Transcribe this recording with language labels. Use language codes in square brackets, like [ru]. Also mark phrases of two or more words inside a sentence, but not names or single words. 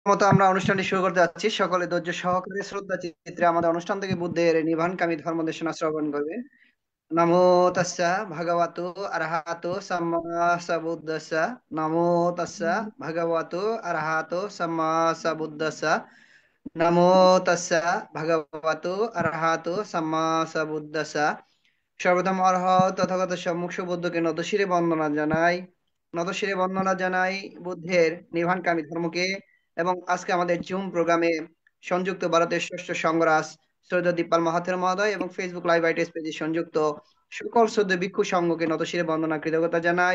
[bn] মতো আমরা অনুষ্ঠানটি শুরু করতে যাচ্ছি। সকলে ধৈর্য সহকারে শ্রদ্ধা চিত্রে আমাদের অনুষ্ঠান থেকে বুদ্ধের নির্বাণকামী ধর্ম দেশনা শ্রবণ করবেন। [pi] নমো তাস্সা ভগবতো আরহাতো সাম্মা সাম্বুদ্দাস্সা। নমো তাস্সা ভগবতো আরহাতো সাম্মা সাম্বুদ্দাস্সা। নমো তাস্সা ভগবতো আরহাতো সাম্মা সাম্বুদ্দাস্সা। [bn] সর্বপ্রথম অরহৎ তথাগত সম্মুখ সুবুদ্ধকে নতশিরে বন্দনা জানাই। নতশিরে বন্দনা জানাই বুদ্ধের নির্বাণকামী ধর্মকে। এবং আজকে আমাদের জুম প্রোগ্রামে সংযুক্ত ভারতের ষষ্ঠ সংঘরাজ শ্রদ্ধা দীপাল মাহাথের মহোদয় এবং ফেসবুক লাইভ আইটিএস পেজে সংযুক্ত সকল শ্রদ্ধা ভিক্ষু সংঘকে নতশিরে বন্দনা কৃতজ্ঞতা জানাই।